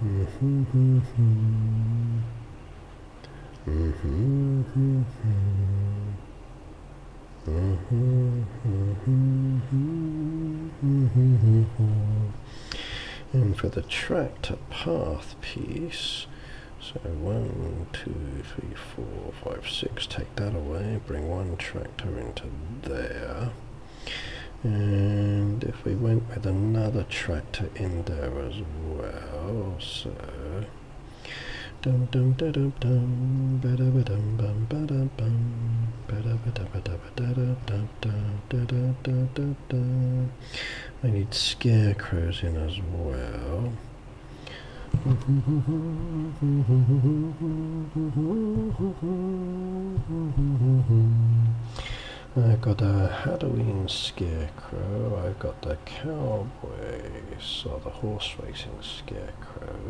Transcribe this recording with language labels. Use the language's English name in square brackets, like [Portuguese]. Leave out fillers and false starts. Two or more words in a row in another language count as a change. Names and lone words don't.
[English] And for the tractor path piece, so 1, 2, 3, 4, 5, 6, take that away, bring one tractor into there. And if we went with another tractor in there as well, so dum dum da dum dum ba da ba dum bum ba da bum ba da ba da ba da ba da da da da da da da. I need scarecrows in as well. I've got a Halloween scarecrow, I've got the cowboys, or the horse racing scarecrow.